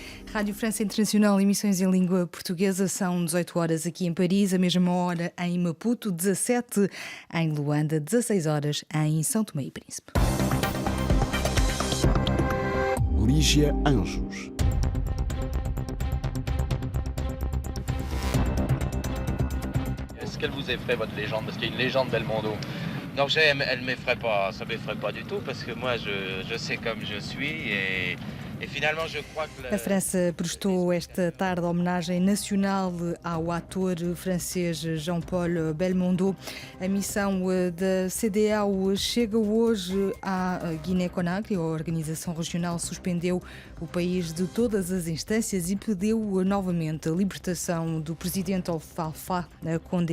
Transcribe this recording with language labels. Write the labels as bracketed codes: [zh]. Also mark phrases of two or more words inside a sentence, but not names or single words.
[pt] Rádio França Internacional, emissões em língua portuguesa, são 18 horas aqui em Paris, a mesma hora em Maputo, 17 em Luanda, 16 horas em São Tomé e Príncipe. Lígia Anjos. [fr] Est-ce qu'elle vous effraie, votre légende? Parce qu'il y a une légende Belmondo. Non, elle m'effraie pas, ça m'effraie pas du tout, parce que moi, je sais comme je suis, et finalement, je crois que... [pt] A França prestou esta tarde homenagem nacional ao ator francês Jean-Paul Belmondo. A missão da CEDEAO chega hoje à Guiné-Conakry. A organização regional suspendeu o país de todas as instâncias e pediu novamente a libertação do presidente Alpha Condé.